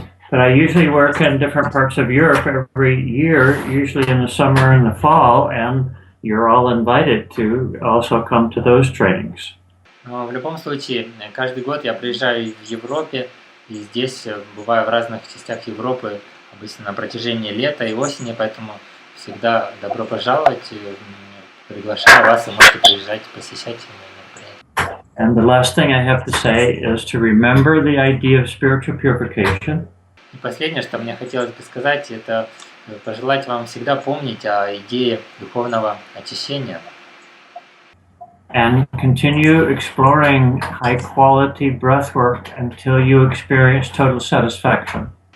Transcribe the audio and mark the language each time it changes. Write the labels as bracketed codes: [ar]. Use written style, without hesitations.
[en] But I usually work in different parts of Europe every year, usually in the summer and the fall, and you're all invited to also come to those trainings. [ru] Но в любом случае, каждый год я приезжаю в Европе, и здесь бываю в разных частях Европы, обычно на протяжении лета и осени, поэтому всегда добро пожаловать, приглашаю вас, и можете приезжать, посещать мероприятия. [en] And the last thing I have to say is to remember the idea of spiritual purification. [ru] И последнее, что мне хотелось бы сказать, это пожелать вам всегда помнить о идее духовного очищения. [en] And continue exploring high-quality breathwork until you experience total satisfaction.